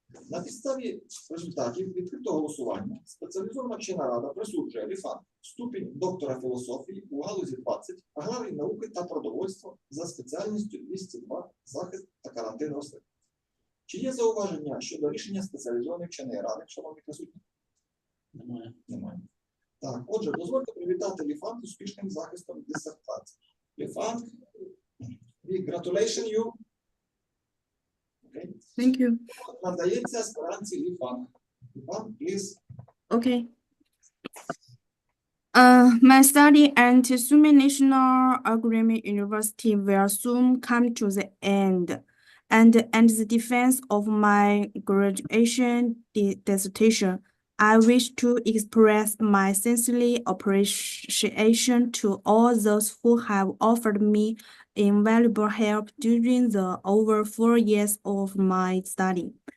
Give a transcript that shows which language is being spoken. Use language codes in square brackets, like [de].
[uk] На підставі результатів відкритого голосування спеціалізована вчена рада присуджує Лі Фанг ступінь доктора філософії у галузі 20 аграрної науки та продовольства за спеціальністю 202 захист та карантин рослин. Чи є зауваження щодо рішення спеціалізованої вченої ради, шановні присутні? Немає. Немає. Так, отже, дозвольте привітати Лі Фанг з успішним захистом дисертації. [en] Лі Фанг, we congratulate you. Okay. Thank you. [uk] Надається аспіранці Лі Фанг. Лі Фанг, please. [en] Okay. My study at Sumy National Agricultural University will soon come to the end, and the defense of my graduation dissertation I wish to express my sincere appreciation to all those who have offered me invaluable help during the over 4 years of my study.